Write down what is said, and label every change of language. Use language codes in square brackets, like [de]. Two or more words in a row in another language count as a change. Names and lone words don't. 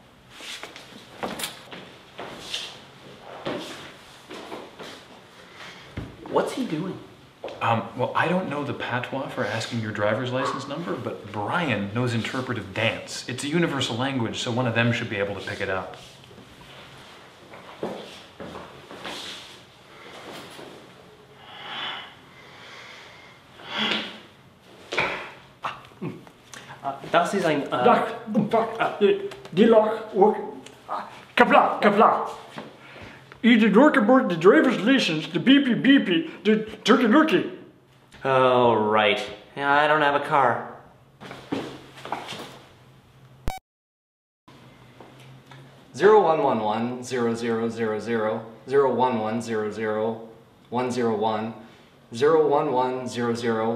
[en] What's he doing? Well, I don't know the patois for asking your driver's license number, but Brian knows interpretive dance. It's a universal language, so one of them should be able to pick it up. [de] Das ist ein... Die lach ook... Kapla, kapla. [en] Either work about the driver's license, the beepy beepy, the turkey lurkey. Oh, right. Yeah, I don't have a car. 0111 0000 01100101 01100101.